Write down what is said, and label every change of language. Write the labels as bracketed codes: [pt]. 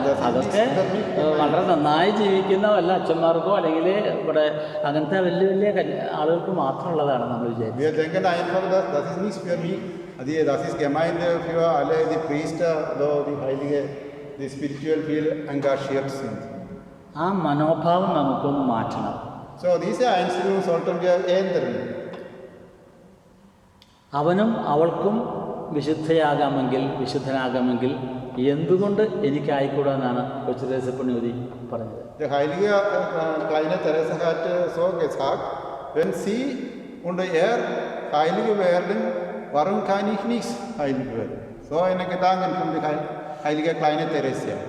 [ml] അതൊക്കെ വളരെ നന്നായി ജീവിക്കുന്ന വല്ല അച്ഛന്മാർക്കോ അല്ലെങ്കിൽ ഇവിടെ അങ്ങനത്തെ വലിയ വലിയ ആളുകൾക്ക് മാത്രമുള്ളതാണ് നമ്മൾ വിചാരിച്ചത്. [de] Wir denken einfach, das ist nichts für mich. Das ist Gemeinde für alle die Priester, die Heilige, die spirituell viel engagiert sind. [ml] ആ മനോഭാവം നമുക്കൊന്ന് മാറ്റണം. [de] So diese Einstellung sollten wir ändern. [ml] അവനും അവൾക്കും വിശുദ്ധനാകാമെങ്കിൽ എന്തുകൊണ്ട് എനിക്കായിക്കൂടാന്നാണ് കൊച്ചു ത്രേസ്യാപ്പുണ്യവതി പറഞ്ഞത്. [de] Der heilige kleine Therese hat so gesagt, wenn sie und er heilig werden, warum kann ich nicht heilig werden? So eine Gedanken von der heilige kleine Therese.